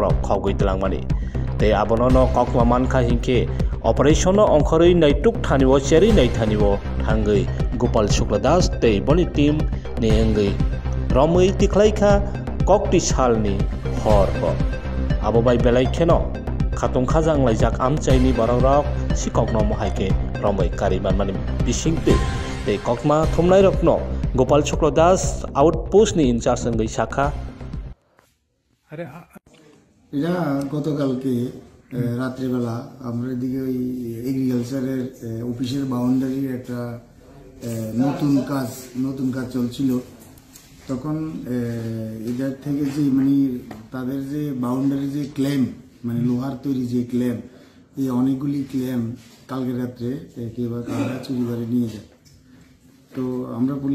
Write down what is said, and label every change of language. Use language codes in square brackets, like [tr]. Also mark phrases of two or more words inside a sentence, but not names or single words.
[trp] rok khogui tlangmani tei abono no kokma mankha hingke operation no ongkhorui naituk thanio cheri nai thanio thangui Gopal Shukladas tei boni team ni hingui romui tiklaikha kokti salni horbo abo bai belai kheno khatung khajang laijak amchaini borok rok sikok no mohaike romui kariban mani bisingte tei kokma thumnai rokno Gopal Shukladas outpost ni in charge hingui shakha [bn] এটা গতকালকে রাত্রিবেলা আমরা এদিকে ওই এগ্রিকালচারের অফিসের বাউন্ডারির একটা নতুন কাজ চলছিল তখন এদের থেকে যে মানে তাদের যে বাউন্ডারি যে ক্লেম মানে লোহার তৈরি যে ক্লেম এই অনেকগুলি ক্লেম কালকে রাত্রে কেউ কারা চুরি করে নিয়ে যায় তো আমরা